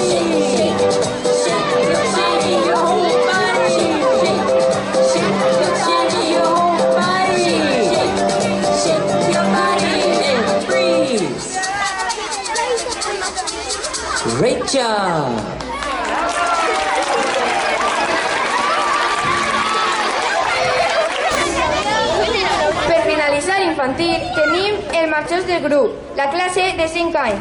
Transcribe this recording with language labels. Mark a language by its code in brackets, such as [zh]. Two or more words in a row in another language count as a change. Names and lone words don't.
[en] Shake your body, your whole body. Shake your body, your whole body. Shake your body and freeze. Great job. [ca] Per finalizzare in infantil tenim els majors del grup, la classe de 5 anys.